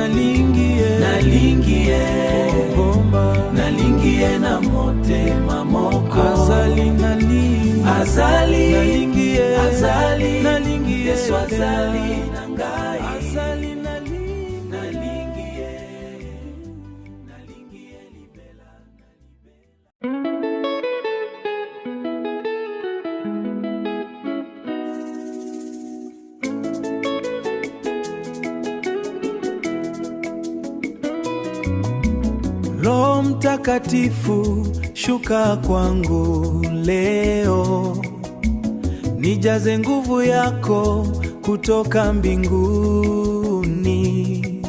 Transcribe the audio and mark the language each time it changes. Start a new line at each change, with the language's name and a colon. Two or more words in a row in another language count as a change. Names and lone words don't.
Lingala: Nalingie na motema moko. Azali, Yesu azali na ngai. Nalingie libela.
Swahili: Roho Mtakatifu shuka kwangu leo, nijaze nguvu yako kutoka mbinguni.